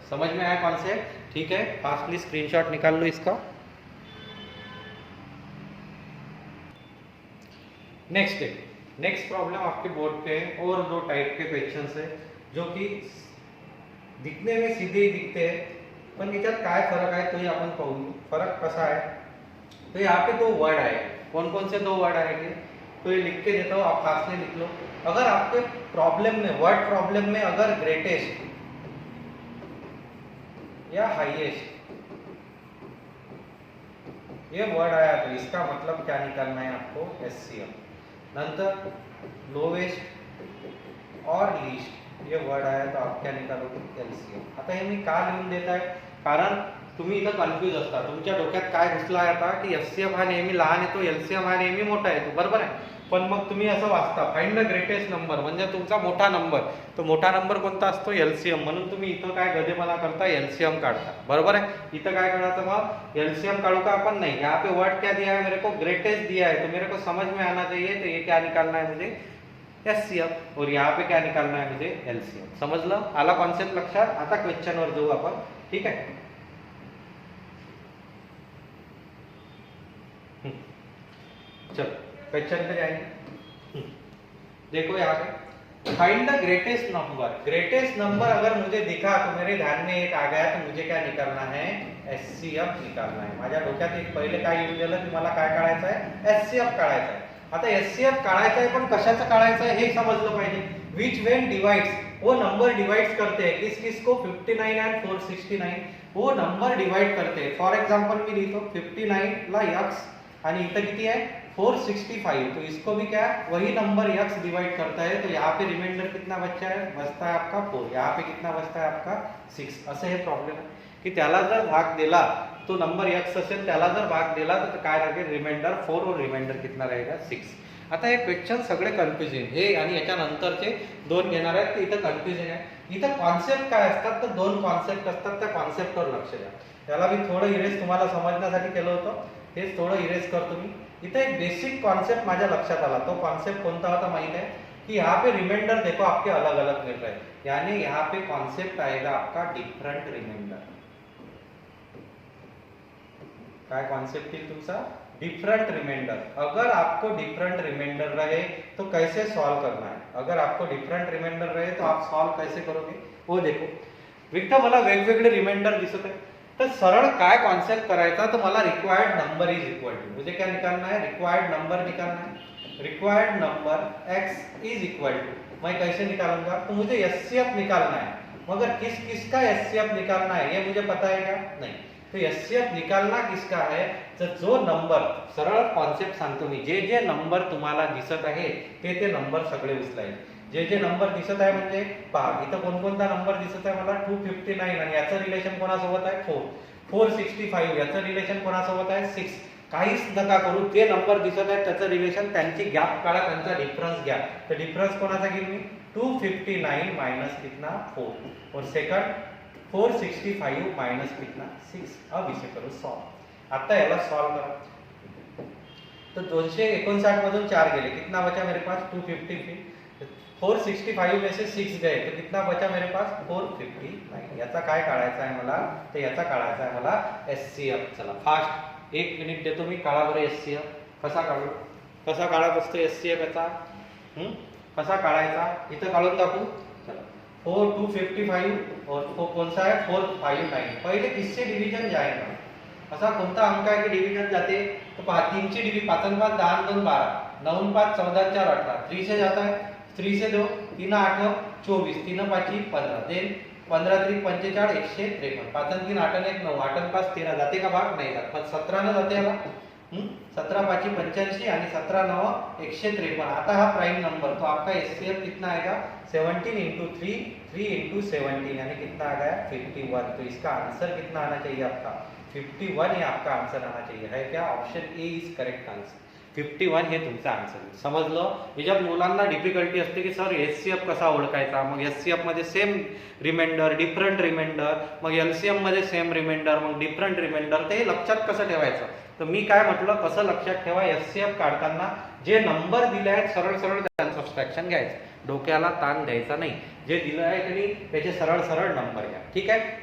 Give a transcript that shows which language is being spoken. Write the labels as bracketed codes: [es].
[hi] समझ में आया कॉन्सेप्ट, ठीक है। फास्टली स्क्रीनशॉट निकाल लो इसका। नेक्स्ट प्रॉब्लम आपके बोर्ड पे और 2 टाइप के क्वेश्चंस है जो कि दिखने में सीधे ही दिखते हैं, [mr] पण याच्यात काय फरक आहे तोही आपण पाहू। फरक कसा आहे, [hi] तो यहाँ पे 2 वर्ड आए, कौन कौन से 2 वर्ड आएंगे तो ये लिख के देता हूँ, आप पास में लिख लो। अगर आपके प्रॉब्लम में वर्ड प्रॉब्लम में अगर ग्रेटेस्ट या हाईएस्ट ये वर्ड आया तो इसका मतलब क्या निकालना है आपको एचसीएफ। नंतर लोवेस्ट और लीस्ट, ये वर्ड आया तो आप क्या निकालोगे एलसीएम। [mr] आता हे मी का लिहून देत आहे, कारण तुम्ही इथं कन्फ्यूज असता, तुमच्या डोक्यात काय घुसला आहे आता की एचसीएफ हा नेहमी लहान येतो, एलसीएम हा नेहमी मोठा येतो, बरोबर आहे। पण मग तुम्ही असं वाचता फाइंड द ग्रेटेस्ट नंबर म्हणजे तुमचा मोठा नंबर, तो मोठा नंबर कोणता असतो एलसीएम, म्हणून तुम्ही इथं काय गधेपणा करता एलसीएम काढता, बरोबर है। इथं काय करायचं मग एलसीएम काढू का अपन, [hi] नहीं, यहाँ पे वर्ड क्या दिया है मेरे को, ग्रेटेस्ट दिया है, तो मेरे को समझ में आना चाहिए, तो ये क्या निकालना है मुझे एचसीएफ, और यहाँ पे क्या निकालना है मुझे एलसीएम। [mr] समजलं, आला कॉन्सेप्ट लक्षात। आता क्वेश्चन वर जाऊ आपण, ठीक है। [hi] चलो क्वेश्चन पे जाएंगे। देखो यहाँ पे find the greatest number, greatest number अगर मुझे दिखा तो मेरे ध्यान में एक आ गया, तो मुझे क्या निकालना है एचसीएफ निकालना है। [mr] माझ्या डोक्यात एक पहिले काय येऊन गेलं की मला काय काढायचं आहे एचसीएफ काढायचं आहे। आता एचसीएफ काढायचं आहे पण कशाचं काढायचं आहे हे समजलं पाहिजे। [hi] विच वेन डिवाइड्स, वो नंबर डिवाइड्स करते हैं किस किस को 59 एंड 469, वो नंबर डिवाइड करते हैं। For example [mr] मी लिखतो 59 ला x आणि इथं किती आहे 465, [hi] तो इसको भी क्या वही नंबर x डिवाइड करता है, तो यहाँ पे रिमाइंडर कितना बच्चा है बचता है आपका 4, यहाँ पे कितना बचता है आपका 6। [mr] असं हे प्रॉब्लेम आहे की त्याला जर भाग दिला तो नंबर x असेल, त्याला जर भाग दिला तर काय राहील रिमाइंडर 4 [hi] और रिमाइंडर कितना रहेगा 6। [mr] आता हे क्वेश्चन सगळे कन्फ्युजिंग हे आणि याच्या नंतरचे दोन घेणार आहेत, इथं कन्फ्युजिंग आहे। इथं कॉन्सेप्ट काय असतात तर दोन कॉन्सेप्ट असतात, त्या कॉन्सेप्टवर लक्ष द्या। त्याला मी थोडं इरेज तुम्हाला समजण्यासाठी केलं होतं, हेच थोडं इरेज करतो मी। इथं एक बेसिक कॉन्सेप्ट माझ्या लक्षात आला, तो कॉन्सेप्ट कोणता होता [hi] माहित है कि यहाँ पे रिमाइंडर देखो आपके अलग अलग मिल रहे हैं, यानी यहाँ पे कॉन्सेप्ट आएगा आपका डिफरेंट रिमाइंडर। [mr] काय कॉन्सेप्ट येईल तुमचा डिफरेंट रिमाइंडर। [hi] अगर आपको डिफरेंट रिमाइंडर रहे तो कैसे सॉल्व करना है, अगर आपको डिफरेंट रिमाइंडर रहे तो आप सॉल्व कैसे करोगे वो देखो। [mr] विक्टर मला वेगवेगळे रिमाइंडर दिसत आहे, तर सरळ काय कॉन्सेप्ट करायचा, तो मला required number is equal to, [hi] मुझे क्या निकालना है रिक्वायर्ड नंबर निकालना है। Required number x is equal to मैं कैसे निकालूंगा, तो मुझे एचसीएफ निकालना है, मगर किस किसका एचसीएफ निकालना है ये मुझे पता है क्या नहीं। तो एचसीएफ निकालना किसका है, [mr] तर जो नंबर, सरळ कॉन्सेप्ट सांगतो मी, जे जे नंबर तुम्हाला दिसत आहे ते नंबर सगळे उचलायचे। जे जे नंबर दिसत आहे म्हणजे पहा इथं कोणकोणता नंबर दिसत आहे मला 259 आणि याचं रिलेशन कोणासोबत आहे 4, 465 याचं रिलेशन कोणासोबत आहे 6। काहीच नका करू, ते नंबर दिसत आहेत त्याचं रिलेशन, त्यांची गॅप काढा, त्यांचा डिफरन्स घ्या। तर डिफरन्स कोणाचा घेईन मी 259 माइनस कितना 4 [hi] और सेकंड 465 माइनस कितना 6। अब इसे करो सॉल्व। [mr] आता याला सॉल्व करा, तो 259 मधून 4 गेले, [hi] कितना बचा मेरे पास 255, 465 में से 6 गए तो कितना बचा मेरे पास 459। [mr] याचा काय काढायचा आहे मला, तर याचा काढायचा आहे मला एचसीएफ। चला फास्ट 1 मिनिट देतो मी, काढा बरं एचसीएफ। कसा काढू, कसा काढत असतो एचसीएफ याचा, कसा काढायचा इथं काढून दाखवू। चला 4255 और कौन सा है 459, [hi] पहले किससे डिवीजन जाएगा, [mr] असा कोणता अंक आहे की डिवीजन जाते, तो 3 ची डिवी 5 आणि 5 10 2 12, 9 5 14 4 18, 3 से जाता है 3 से 2 3 8 24, 3 5 15, देन 15 3 45 153, 5 3 8 1 9, 8 5 13 जाते का भाग नाही जात, पण 17 न जाते याला 17 5 85 आणि 17 9 153। आता हा प्राइम नंबर, [hi] तो आपका एचसीएफ कितना आएगा 17 इंटू 3 3 इंटू 17 यानी कितना आ गया 51। तो इसका आंसर कितना आना चाहिए आपका 51, ये आपका आंसर आना चाहिए, है क्या option A is correct answer. [mr] 51 हे तुमचा आन्सर आहे। समजलं, याच्यात मुलांना डिफिकल्टी असते की सर एचसीएफ कसा ओळखायचा, मग एचसीएफ मध्ये सेम रिमाइंडर डिफरंट रिमाइंडर, मग एलसीएम मध्ये सेम रिमाइंडर मग डिफरंट रिमाइंडर, ते लक्षात कसं ठेवायचं। तर मी काय म्हटलं कसं लक्षात ठेवा, एचसीएफ काढताना जे नंबर दिले आहेत सरळ सरळ त्यांचं सबट्रॅक्शन घ्यायचं, डोक्याला ताण द्यायचा नाही, जे दिलं आहे त्यांनी त्याचे सरळ सरळ नंबर घ्या, ठीक आहे।